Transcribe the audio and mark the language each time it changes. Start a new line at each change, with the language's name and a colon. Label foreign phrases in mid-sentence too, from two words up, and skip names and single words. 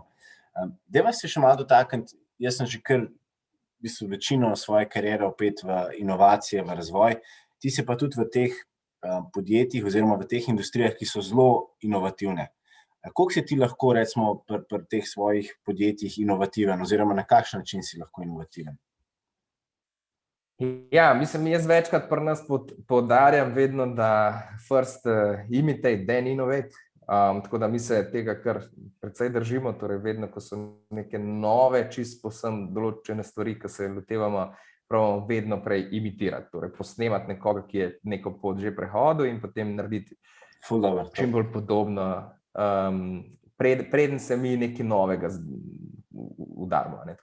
Slovenian: Dajva se še malo dotakniti, jaz sem že kar v bistvu večino svoje kariere opet v inovacije, v razvoj, ti si pa tudi v teh podjetjih oziroma v teh industrijah, ki so zelo inovativne. Koliko si ti lahko, recimo, pri teh svojih podjetjih inovativen oziroma na kakšen način si lahko inovativen? Ja, mislim, jaz večkrat pri nas poudarjam vedno, da
English: first imitate, then innovate.
Slovenian: Tako da mi se tega kar precej držimo, torej vedno, ko so neke nove, čisto povsem določene stvari, ki se lotevamo, pravimo vedno prej imitirati, torej posnemati nekoga, ki je neko pot že prehodil in potem narediti čim bolj podobno, preden se mi nekaj novega udarimo, ne.